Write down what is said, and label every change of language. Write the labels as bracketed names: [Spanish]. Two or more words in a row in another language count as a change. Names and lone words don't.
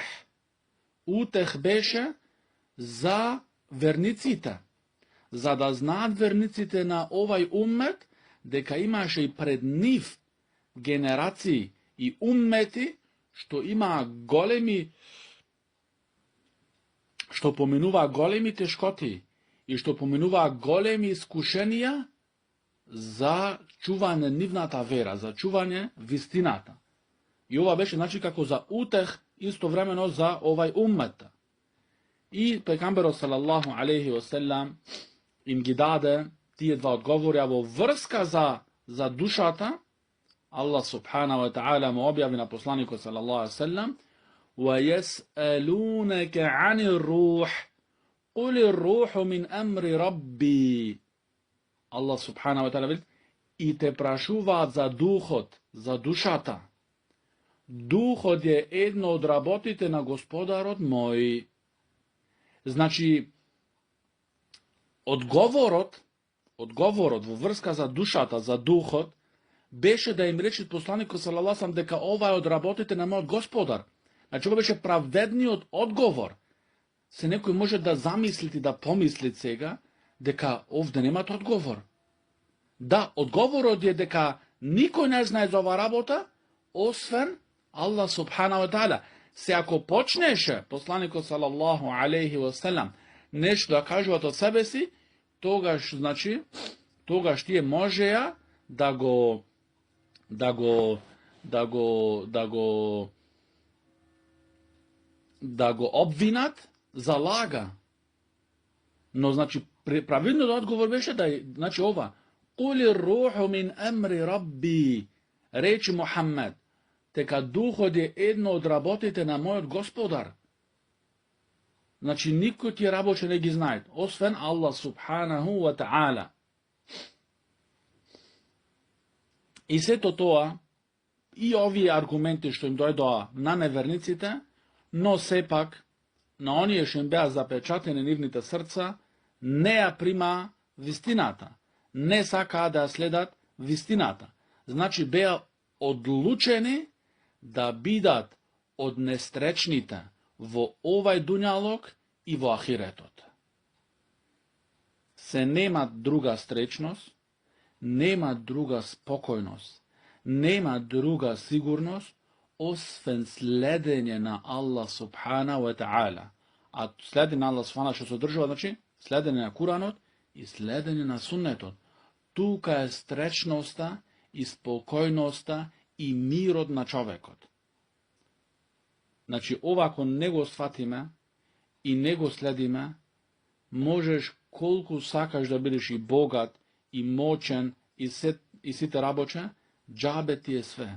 [Macedonian] Утех беше за верниците, за да знаат верниците на овај уммет дека имаше и пред нив генерации и уммети што имаа големи, што поминуваа големи тешкоти и што поминуваа големи искушенија за чување нивната вера, за чување вистината. И ова беше, значи, како за утех истовремено за овај уммет. И пегамберот [Arabic] صلى الله عليه وسلم [Macedonian] им ги даде тие два одговори, а во врска за душата, [Arabic] الله سبحانه وتعالى [Macedonian] му објави на посланику [Arabic] صلى الله عليه وسلم: وَيَسْأَلُونَكَ عَنِ الرُّوحِ قُلِ الرُّوحُ مِنْ أَمْرِ رَبِّي. الله سبحانه وتعالى [Macedonian] veli: и те прашуваат за духот, за душата. Духот е едно од работите на Господарот мој. Значи, одговорот во врска за душата, за духот, беше да им рече посланикот [Arabic] صلى الله عليه وسلم [Macedonian] дека ова е од работите на мојот Господар. Значи, ова беше правдедниот одговор. Се некој може да замислите, да помислит сега, дека овде немат одговор. Да, одговорот е дека никој не знае за ова работа, освен [Arabic] الله سبحانه وتعالى. [Macedonian] Се ако почнеше посланикот [Arabic] صلى الله عليه وسلم [Macedonian] нешто да кажуваат од себе си, тогаш тие можеа да го обвинат за лага. Но значи правилниот одговор беше значи ова: [Arabic] قل الروح من أمر ربي, [Macedonian] речи Мухаммед, дека духот е едно од работите на мојот Господар. Значи никој тие работи не ги знае, освен [Arabic] الله سبحانه وتعالى. [Macedonian] И сето тоа, и овие аргументи што им дојдоа на неверниците, но сепак, на оние што им беа запечатени нивните срца, не ја прима вистината. Не сакаа да ја следат вистината. Значи беа одлучени да бидат од нестречните во овај дуњалог и во ахиретот. Се нема друга стречност, нема друга спокојност, нема друга сигурност, освен следење на [Arabic] الله سبحانه وتعالى. [Macedonian] А следење на [Arabic] الله سبحانه [Macedonian] што се одржува, значи, следење на Куранот и следење на Суннетот. Тука е стречноста и спокојноста и мирот на човекот. Значи, ова ако не го сватиме и не го следиме, можеш колку сакаш да бидеш и богат, и мочен, и сите работе, џабе ти е све.